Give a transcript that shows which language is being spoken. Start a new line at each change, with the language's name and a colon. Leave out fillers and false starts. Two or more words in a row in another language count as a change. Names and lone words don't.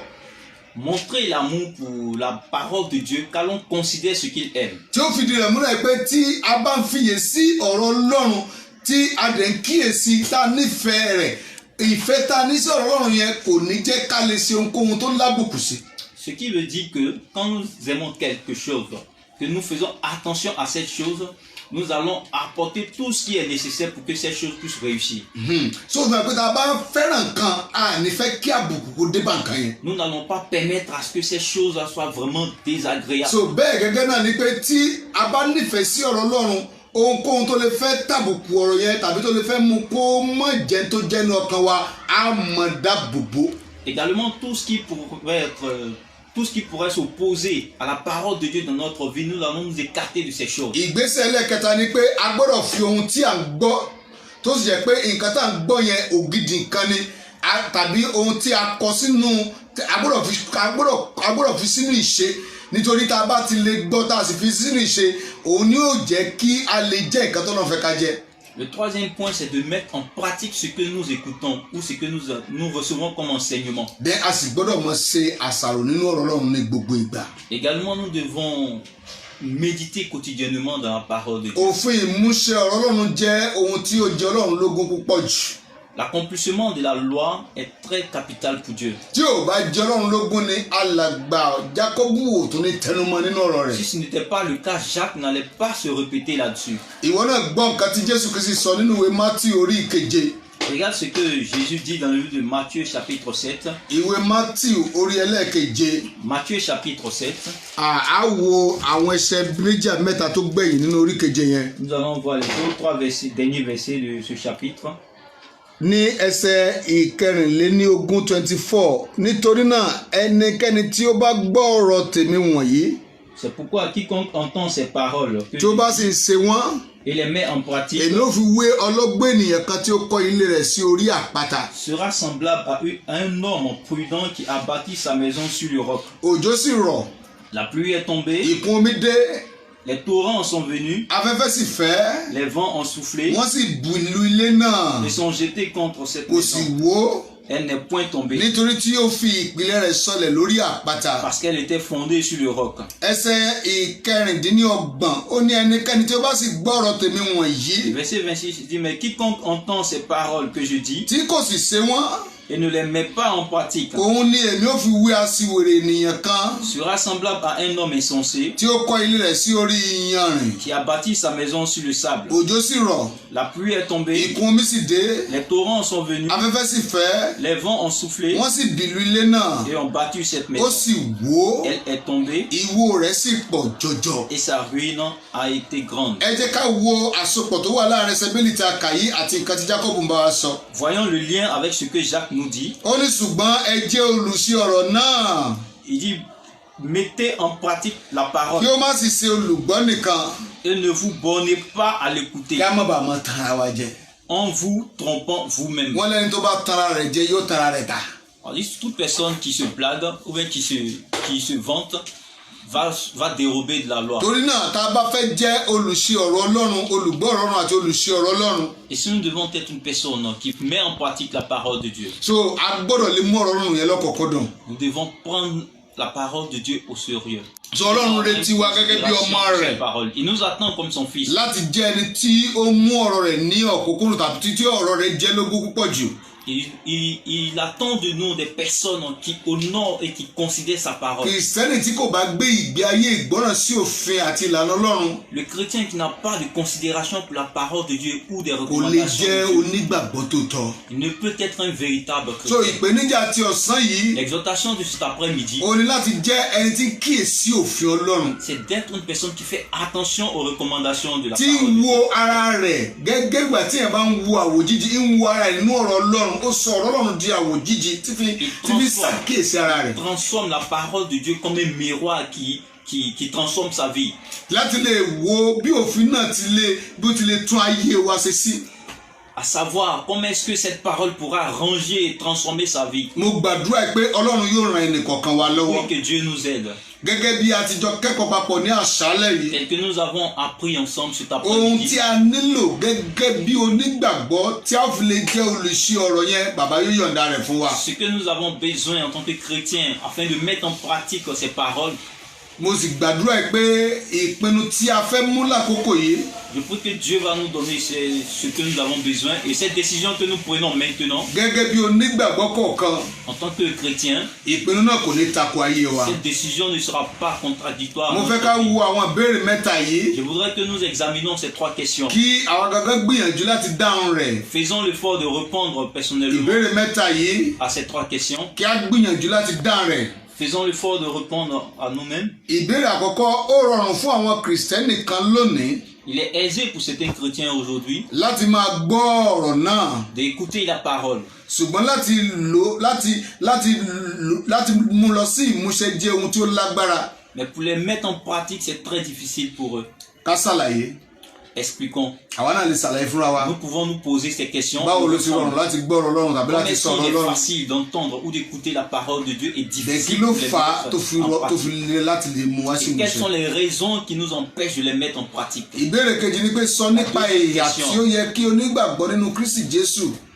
French: Montrer l'amour pour la parole de Dieu, car l'on considère ce qu'il aime.
Yoruba: Tí ó fìdí rẹ̀ múlẹ̀ pé tí a bá ń fiyèsí ọ̀rọ̀ Ọlọ́run tí a dẹ̀ ń kíyèsí tá a nífẹ̀ẹ́ rẹ̀, ìfẹ́ tá a ní sí ọ̀rọ̀ Ọlọ́run yẹn kò ní jẹ́ ká lè ṣe ohunkóhun tó lábùkù sí.
French: Ce qui veut dire que quand nous aimons quelque chose, que nous faisons attention à cette chose, nous allons apporter tout ce qui est nécessaire pour que cette chose puisse réussir.
Yoruba: So fún mi pé tá a bá fẹ́ràn nǹkan a ní fẹ́ kí àbùkù kó dé bá nǹkan yẹn.
French: Nous n'allons pas permettre à ce que ces choses soient vraiment désagréables.
Yoruba: So bẹ́ẹ̀ gẹ́gẹ́ náà ni pé tí a bá nífẹ̀ẹ́ sí ọ̀rọ̀ Ọlọ́run, ohunkóhun tó lè fẹ́ tàbùkù ọ̀rọ̀ yẹn tàbí tó lè fẹ́ mú kó mọ̀ jẹ́ tó jẹ́nu ọkàn wa á mọ̀ dáàbòbò.
French: Également, tout ce qui pourrait s'opposer à la parole de Dieu dans notre vie, nous allons nous écarter de ces choses.
Yoruba: Ìgbésẹ̀ ẹlẹ́kẹta ni pé a gbọ́dọ̀ fi ohun tí à ń gbọ́ tó sì jẹ́ pé nǹkan tá à ń gbọ́ yẹn ògidì nǹkan ni tàbí ohun tí a kọ sínú a gbọ́dọ̀ fi sínú ìṣe, nítorí tá a bá ti lè gbọ́ tá a sì fi sínú ìṣe òun ni yóò jẹ́ kí a lè jẹ́ nǹkan tó náà fẹ́ ká jẹ́.
French: Le troisième point, c'est de mettre en pratique ce que nous écoutons ou ce que nous recevons comme enseignement.
Yoruba: Bẹ́ẹ̀ a sì gbọ́dọ̀ mọ̀ ṣe àṣàrò nínú ọ̀rọ̀ Ọlọ́run ní gbogbo ìgbà.
French: Également, nous devons méditer quotidiennement dans la parole de Dieu.
Yoruba: Òfin ìmúṣẹ ọ̀rọ̀ Ọlọ́run jẹ́ ohun tí ó jẹ Ọlọ́run lógún púpọ̀ jù.
French: L'accomplissement de la loi est très capital pour Dieu.
Yoruba: Tí ò bá jẹ Ọlọ́run lógún ni alàgbà Jákọ́bù ò tún ní tẹnumọ́ nínú ọ̀rọ̀ rẹ̀.
French: Si ce n'était pas le cas, Jacques n'allait pas se répéter là-dessus.
Yoruba: Ìwọ náà gbọ́ nǹkan tí Jésù Kristi sọ nínú ìwé Mátíù orí ìkeje.
French: Regarde ce que Jésus dit dans le livre de Matthieu chapitre 7.
Yoruba: Ìwé Mátíù orí ẹlẹ́ẹ̀keje.
French: Matthieu chapitre 7.
Yoruba: A wo àwọn ẹsẹ̀ méjì àbí mẹ́ta tó gbẹ̀yìn nínú orí keje yẹn.
French: Nous allons voir les deux, trois derniers versets de ce chapitre.
Yoruba: Ní ẹsẹ̀ ìkẹrìnléníogún 24, nítorí náà ẹnikẹ́ni tí ó bá gbọ́ ọ̀rọ̀ tèmi wọ̀nyí.
French: C'est pourquoi quiconque entend ces paroles
Yoruba: tí ó bá sì ṣe wọ́n.
French: et les met en pratique.
Yoruba: Èmi ó fi wé ọlọ́gbọ́n ènìyàn kan tí ó kọ́ ilé rẹ̀ sí orí àpáta.
French: Sera semblable à un homme prudent qui a bâti sa maison sur le roc.
Yoruba: Òjò sì rọ̀.
French: La pluie est tombée.
Yoruba: Ìkún omi dé.
French: Les torrents sont venus.
Yoruba: Afẹ́fẹ́ sì fẹ́.
French: Les vents ont soufflé.
Yoruba: Wọ́n sì bù ìlú ilé náà.
French: Ils sont jetés contre cette
Yoruba: kò sì
French: maison.
Yoruba: wó.
French: Elle n'est point tombée.
Yoruba: Nítorí tí ó fi ìpìlẹ̀ rẹ̀ sọlẹ̀ lórí àpáta.
French: Parce qu'elle était fondée sur le roc.
Yoruba: Ẹsẹ̀ ìkẹrìndínlọ́gbọ̀n ó ní ẹnikẹ́ni tí ó bá sì gbọ́ ọ̀rọ̀ tèmi wọ̀nyí.
French: Verset 26 dit, mais quiconque entend ces paroles que je dis
Yoruba: tí kò sì ṣe wọ́n.
French: et ne les met pas en pratique
Yoruba: òun ni èmi ó fi wé aṣiwèrè ènìyàn kan.
French: sera semblable à un homme insensé
Yoruba: tí ó kọ́ ilé rẹ̀ sí orí iyanrìn.
French: qui a bâti sa maison sur le sable.
Yoruba: Òjò sì rọ̀.
French: La pluie est tombée.
Yoruba: Ìkún omi sì dé.
French: Les torrents sont venus.
Yoruba: Afẹ́fẹ́ sì fẹ́.
French: Les vents ont soufflé.
Yoruba: Wọ́n sì bìlù ilé náà.
French: Et ont battu cette
Yoruba: Ó
French: maison.
Yoruba: sì wó.
French: Elle est tombée.
Yoruba: Ìwó rẹ̀ sì pọ̀ jọjọ.
French: Et sa ruine a été grande.
Yoruba: Ẹ jẹ́ ká wo àsopọ̀ tó wà láàrin Sẹ́bélì tí a kà yìí àti nǹkan tí Jákọ́bù ń bá wa sọ.
French: Voyons le lien avec ce que Jacques nous dit.
Yoruba: Ó ní ṣùgbọ́n ẹ jẹ́ olùṣe ọ̀rọ̀ náà.
French: Il dit, mettez en pratique la parole.
Yoruba: Kí ó má sì ṣe olùgbọ́ nìkan.
French: Et ne vous bornez pas à l'écouter
Yoruba: Kí a má bàa mọ tanra wa jẹ.
French: en vous trompant vous-même.
Yoruba: Wọ́n lẹ́ni tó bá tanra rẹ̀ jẹ yóò tanra rẹ̀ ta.
French: On dit toute personne qui se blague ou bien qui se vante va dérober de la loi.
Yoruba: Torí náà tá a bá fẹ́ jẹ́ olùṣe ọ̀rọ̀ Ọlọ́run, olùgbọ́ ọ̀rọ̀ Ọlọ́run àti olùṣe ọ̀rọ̀ Ọlọ́run.
French: Et si nous devons être une personne qui met en pratique la parole de Dieu,
Yoruba: So a gbọ́dọ̀ lè mú ọ̀rọ̀ Ọlọ́run yẹn lọ́kọ̀ọ̀kan dùn.
French: nous devons prendre la parole de Dieu au sérieux.
Yoruba: sọ Ọlọ́run retí wa gẹ́gẹ́ bí ọmọ rẹ̀
French: Il nous attend comme son fils.
Yoruba: láti jẹ́ ẹni tí ó mú ọ̀rọ̀ rẹ̀ ní ọ̀kúnkúndùn tàbí tí ọ̀rọ̀ rẹ̀ jẹ́ lógún púpọ̀ jù.
French: Il attend de nous des personnes qui honorent et qui considèrent sa parole.
Yoruba: Kìrìsìtẹ́nì tí kò bá gbé ìgbé ayé ìgbọ́ràn sí òfin àti ìlànà Ọlọ́run
French: Le chrétien qui n'a pas de considération pour la parole de Dieu ou des
Yoruba: kò lè
French: recommandations
Yoruba: jẹ́
French: de Dieu,
Yoruba: onígbàgbọ́ tòótọ́.
French: il ne peut être un véritable
Yoruba: So
French: chrétien.
Yoruba: ìpèníjà ti ọ̀sán yìí
French: L'exhortation de cet après-midi,
Yoruba: ó ní láti jẹ́ ẹni tí ń kíyèsí òfin Ọlọ́run
French: c'est d'être une personne qui fait attention aux recommandations de la
Yoruba: tí
French: parole
Yoruba: ń
French: de
Yoruba: wo
French: Dieu.
Yoruba: ara rẹ̀ gẹ́gẹ́ ìgbà tí ẹ̀ bá ń wo àwòjíji ń wo ara rẹ̀ nínú ọ̀rọ̀ Ọlọ́run ó sọ ọ̀rọ̀ Ọlọ́run di àwòjíji tí fi ṣàkíyèsí ara rẹ̀.
French: Transforme la parole de Dieu comme un miroir qui transforme sa vie.
Yoruba: Láti lè wo bí òfin náà bí ó ti lè tún ayé wa ṣe sí.
French: À savoir comment est-ce que cette parole pourra ranger et transformer sa vie.
Yoruba: Mo gbàdúrà pé Ọlọ́run yóò ran ẹnìkọ̀ọ̀kan wa lọ́wọ́.
French: Oui, que Dieu nous aide.
Yoruba: Gẹ́gẹ́ bí a ti jọ kẹ́kọ̀ọ́ papọ̀ ní àṣálẹ́ yìí.
French: Tel que nous avons appris ensemble cet
Yoruba: Ohun
French: après-midi.
Yoruba: tí a nílò gẹ́gẹ́ bí onígbàgbọ́ tí a fi lè jẹ́ olùṣe ọ̀rọ̀ yẹn bàbá yóò yọ̀ǹda rẹ̀ fún wa.
French: Ce que nous avons besoin en tant que chrétiens afin de mettre en pratique ces paroles.
Yoruba: Mo sì gbàdúrà pé ìpinnu tí a fẹ́ mú lákòókò yìí.
French: Je prie que Dieu va nous donner ce que nous avons besoin et cette décision que nous prenons maintenant.
Yoruba: Gẹ́gẹ́ bí onígbàgbọ́ kọ̀ọ̀kan.
French: En tant que chrétien.
Yoruba: Ìpinnu náà kò ní tako ayé wa.
French: Cette décision ne sera pas contradictoire.
Yoruba: Mo fẹ́ ká wo àwọn ìbéèrè mẹ́ta yìí.
French: Je voudrais que nous examinions ces trois questions.
Yoruba: Kí àwọn gangan gbìyànjú láti dáhùn rẹ̀.
French: Faisons l'effort de répondre personnellement.
Yoruba: Ìbéèrè mẹ́ta yìí.
French: À ces trois questions.
Yoruba: Kí a gbìyànjú láti dáhùn rẹ̀.
French: Faisons l'effort de répondre à nous-mêmes.
Yoruba: Ìbéèrè àkọ́kọ́ ó rọrùn fún àwọn Kìrìsìtẹ́nì kan lónìí.
French: Il est aisé pour certains chrétiens aujourd'hui
Yoruba: láti máa gbọ́ ọ̀rọ̀ náà.
French: d'écouter la parole.
Yoruba: Ṣùgbọ́n láti mú lọ sí ìmúṣẹ jẹ́ ohun tí ó lágbára.
French: Mais pour les mettre en pratique, c'est très difficile pour eux.
Yoruba: Ká ṣàlàyé.
French: Expliquons.
Yoruba: Àwa náà lè ṣàlàyé fúnra wa.
French: Nous pouvons nous poser ces questions.
Yoruba: Báwo ló ti rọrùn láti gbọ́ ọ̀rọ̀ Ọlọ́run tàbí láti sọ ọ̀rọ̀
French: Comment est-ce qu'il est
Yoruba: Ọlọ́run?
French: facile d'entendre ou d'écouter la parole de Dieu et
Yoruba: Bẹ́ẹ̀ kí
French: difficile
Yoruba: ló
French: de les
Yoruba: fà á
French: mettre
Yoruba: tó fi
French: en pratique?
Yoruba: lè láti lè mú wá sí
French: Et quelles sont
Yoruba: ìmúṣẹ?
French: les raisons qui nous empêchent de les mettre en pratique?
Yoruba: Ìbéèrè kejì ni pé sọ nípa ìhà tí ó yẹ kí onígbàgbọ́ nínú Kristi Jésù.